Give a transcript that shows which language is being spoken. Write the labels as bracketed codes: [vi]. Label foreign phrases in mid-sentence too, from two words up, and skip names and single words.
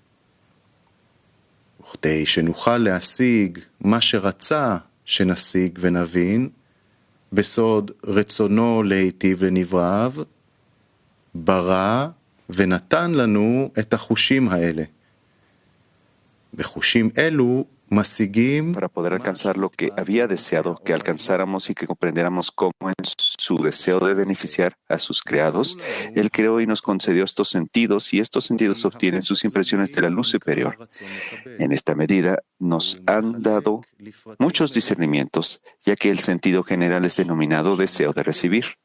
[he] וכדי שנוכל להשיג מה שרצה שנשיג ונבין בסוד רצונו להיטיב לנבראיו, ברא ונתן לנו את החושים האלה. בחושים אלו משיגים [es] Para poder alcanzar lo que había deseado que alcanzáramos y que comprendiéramos cómo en su deseo de beneficiar a sus creados, Él creó y nos concedió estos sentidos y estos sentidos obtienen sus impresiones de la luz superior. En esta medida nos han dado muchos discernimientos, ya que el sentido general es denominado deseo de recibir.